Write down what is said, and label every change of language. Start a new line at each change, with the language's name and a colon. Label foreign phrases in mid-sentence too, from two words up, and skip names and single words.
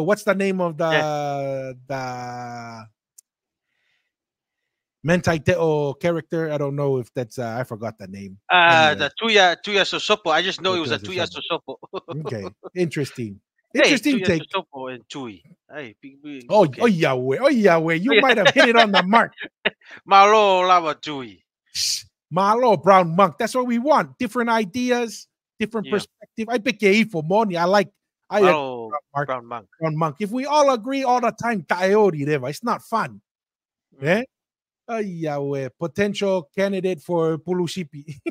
English: What's the name of the Mentaiteo character? I don't know if that's I forgot the name. The Tuya Sosopo. I just know it was a Tuya Sosopo. Okay, interesting. Interesting take. Sosopo and Tui. Hey, Yahweh, you might have hit it on the mark.
Samoan: Malo lava Tui.
English: Malo Brown Monk. That's what we want. Different ideas, different perspective. I pick for money. Brown Monk. Brown Monk. If we all agree all the time, it's not fun. Yeah. Yahweh, potential candidate for Pulusipi.